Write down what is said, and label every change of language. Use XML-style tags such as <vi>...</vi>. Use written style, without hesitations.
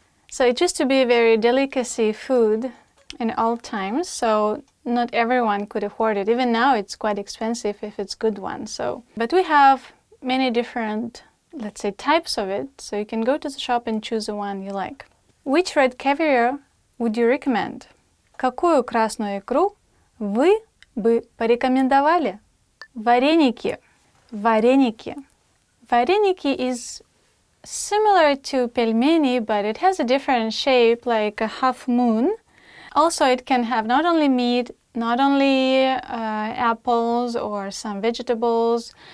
<en>So it used to be a very delicacy food in old times, so not everyone could afford it. Even now it's quite expensive if it's good one. But we have many different, let's say, types of it, so you can go to the shop and choose the one you like. Which red caviar would you recommend?</en> <ru>Какую красную икру вы бы порекомендовали? Вареники. Вареники.</ru> <en>Вареники is similar to pelmeni, but it has a different shape, like a half moon. Also, it can have not only meat, not only apples or some vegetables.</en>